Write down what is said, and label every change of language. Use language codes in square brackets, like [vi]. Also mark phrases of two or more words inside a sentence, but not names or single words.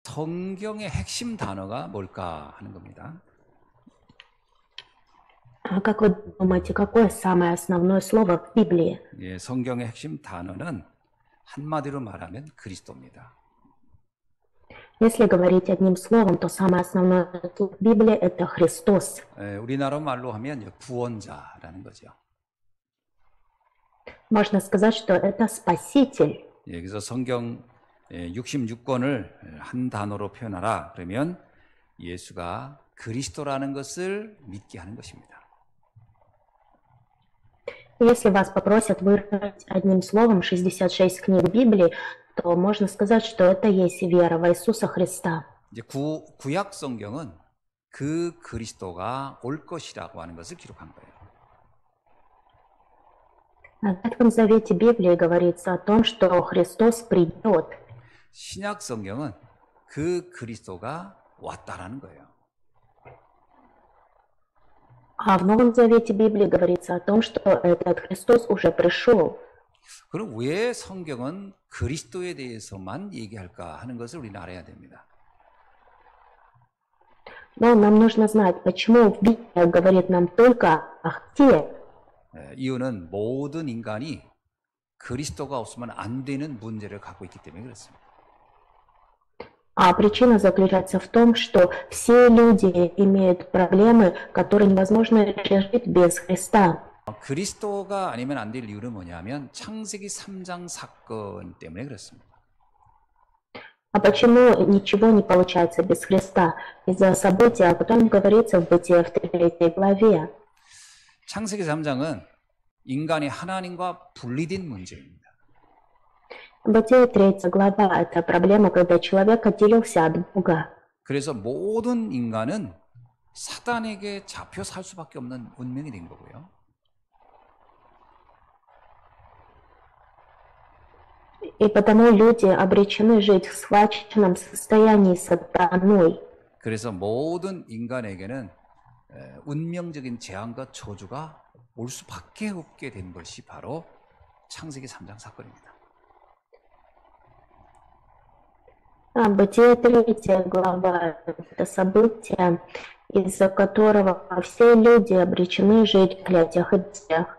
[ko] 성경의 핵심 단어가 뭘까 하는 겁니다. [ru] Как вы думаете, какое самое основное слово в Библии? [ko] 예, 성경의 핵심 단어는 한마디로 말하면 그리스도입니다. [ru] Если говорить одним словом, то самое основное слово в Библии – это Христос. [ko] 예, 우리나라 말로 하면 구원자라는 거죠. [ru] Можно сказать, что это Спаситель. [ko] 예, 그래서 성경 66권을 한 단어로 표현하라 그러면 예수가 그리스도라는 것을 믿게 하는 것입니다. [ru] Если вас попросят выразить одним словом 66 книг Библии, то можно сказать, что это есть вера в Иисуса Христа. [ko] 이제 구약 성경은 그 그리스도가 올 것이라고 하는 것을 기록한 거예요. [ru] В Ветхом Завете Библии говорится о том, что Христос придет. [ko] 신약 성경은 그 그리스도가 왔다라는 거예요. [ru] А в Новом Завете Библии говорится о том, что этот Христос уже пришел. [ko] 그럼 왜 성경은 그리스도에 대해서만 얘기할까 하는 것을 우리는 알아야 됩니다. [ru] Но нам нужно знать, почему Библия говорит нам только о Христе. [ko] 이유는 모든 인간이 그리스도가 없으면 안 되는 문제를 갖고 있기 때문에 그렇습니다. [ru] А причина заключается в том, что все люди имеют проблемы, которые невозможно решить без Христа. [ko] 그리스도가 아니면 안 될 이유는 뭐냐면 창세기 3장 사건 때문에 그렇습니다. [ru] А почему ничего не получается без Христа? Из-за события, о котором говорится в Бытие в 3 главе. [ko] 창세기 3장은 인간이 하나님과 분리된 문제입니다. [ru] Бытие 3 глава – это проблема, когда человек отделился от Бога. [ko] 그래서 모든 인간은 사단에게 잡혀 살 수밖에 없는 운명이 된 거고요. [ru] И потому люди обречены жить в схваченном состоянии сатаной. [ko] 그래서 모든 인간에게는 운명적인 재앙과 저주가 올 수밖에 없게 된 것이 바로 창세기 3장 사건입니다. [ru] Бытие 3 глава – это событие, из-за которого все люди обречены жить в клятиях и бедствиях.